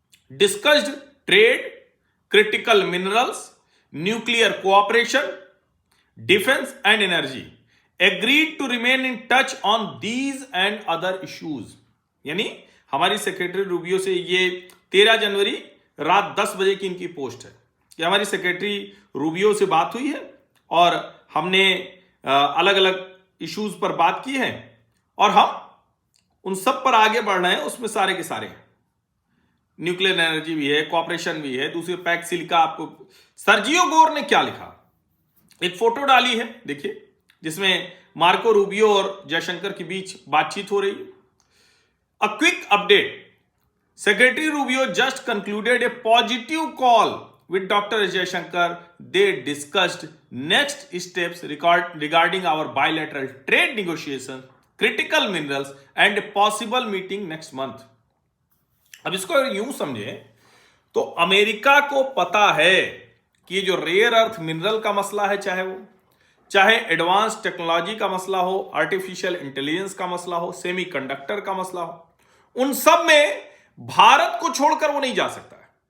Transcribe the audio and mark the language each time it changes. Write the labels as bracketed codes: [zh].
[en] Discussed trade, critical minerals, nuclear cooperation, defense and energy. Agreed to remain in touch on these and other issues. [hi] यानी हमारी secretary Rubio से ये 13 जनवरी रात 10 बजे की इनकी पोस्ट है कि हमारी सेक्रेटरी रूबियो से बात हुई है और हमने अलग अलग इश्यूज पर बात की है और हम उन सब पर आगे बढ़ रहे हैं। उसमें सारे के सारे हैं, न्यूक्लियर एनर्जी भी है, कॉपरेशन भी है, दूसरी पैक सिलिका। आपको सर्जियो गोर ने क्या लिखा, एक फोटो डाली है, देखिए, जिसमें मार्को रूबियो और जयशंकर के बीच बातचीत हो रही है। [en] A quick update, secretary Rubio just concluded a positive call with Dr. Jaishankar. They discussed next steps regarding our bilateral trade negotiations, critical minerals and a possible meeting next month. [hi] अब इसको यूं समझे तो अमेरिका को पता है कि ये जो रेयर अर्थ मिनरल का मसला है, चाहे वो चाहे एडवांस टेक्नोलॉजी का मसला हो, आर्टिफिशियल इंटेलिजेंस का मसला हो, सेमीकंडक्टर का मसला हो, उन सब में भारत को छोड़कर वो नहीं जा सकता है।